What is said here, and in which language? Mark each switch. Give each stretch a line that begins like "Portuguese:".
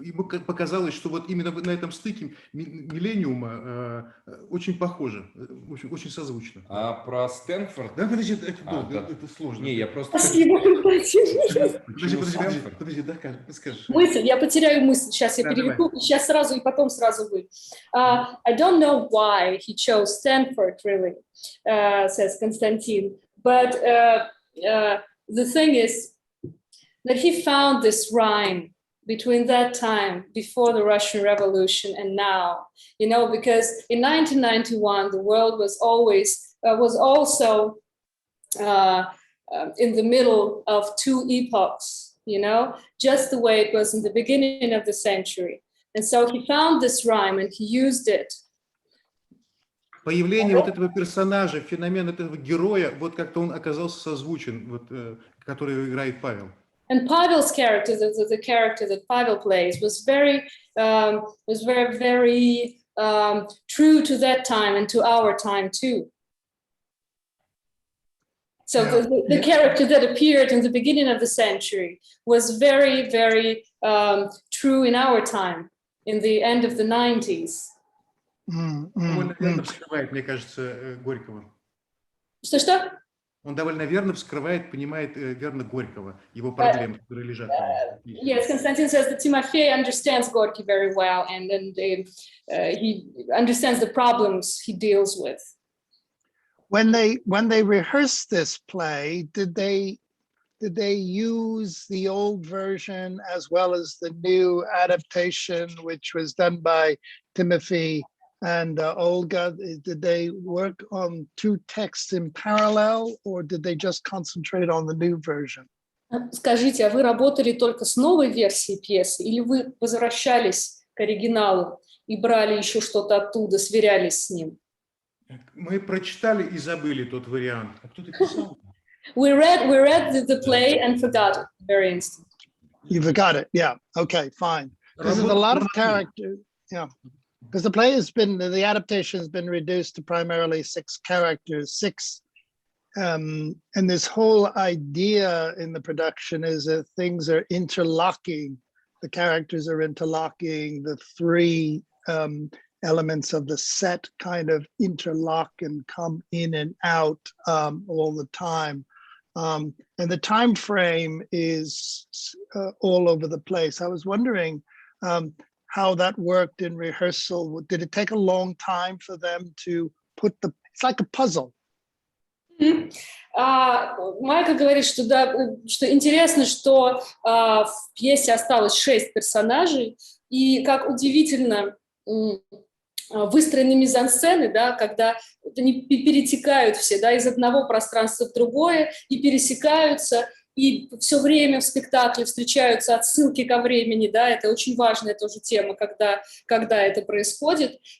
Russian: Ему показалось, что вот именно на этом стыке миллениума очень похоже, очень созвучно. А про Стэнфорд? Да, подожди, это сложно. Не, я просто... Спасибо. Подожди, да, скажешь. Мысль, я потеряю мысль, сейчас я переведу, сейчас сразу и потом сразу вы.
English: I don't know why he chose Stanford, really, says Konstantin, but the thing is that he found this rhyme between that time, before the Russian Revolution, and now, you know, because in 1991, the world was also in the middle of two epochs, you know, just the way it was in the beginning of the century. And so he found this rhyme and he used it.
Russian: Появление вот этого персонажа, феномен этого героя, вот как-то он оказался созвучен, вот, который играет Павел.
English: And Pavel's character, the character that Pavel plays, was very true to that time and to our time too. So the character that appeared in the beginning of the century was very, very true in our time, in the end of the 90s.
Russian: Он довольно верно вскрывает, мне кажется, Горького. Что? Он довольно верно вскрывает, понимает верно Горького, его проблемы, которые лежат там.
English: Yes, Konstantin says that Timofey understands Gorky very well, and he understands the problems he deals with. When they rehearsed this play, did they use the old version as well as the new adaptation, which was done by Timofey and Olga? Did they work on two texts in parallel, or did they just concentrate on the new version?
Russian: Скажите, а вы работали только с новой версией пьесы, или вы возвращались к оригиналу и брали еще что-то оттуда, сверялись с ним? Мы прочитали и забыли тот вариант. А кто-то писал?
English: We read the play and forgot it very instant. You forgot it, yeah. Okay, fine. Because there's a lot of characters, yeah. Because the adaptation has been reduced to primarily 6 characters, and this whole idea in the production is that things are interlocking. The characters are interlocking. The 3 elements of the set kind of interlock and come in and out all the time. And the time frame is all over the place. I was wondering how that worked in rehearsal. Did it take a long time for them to put it's like a puzzle.
Russian: Майкл говорит, что интересно, что в пьесе осталось 6 персонажей, и как удивительно выстроены мизансцены, да, когда они перетекают все, да, из одного пространства в другое и пересекаются, и все время в спектакле встречаются отсылки ко времени, да, это очень важная тоже тема, когда это происходит.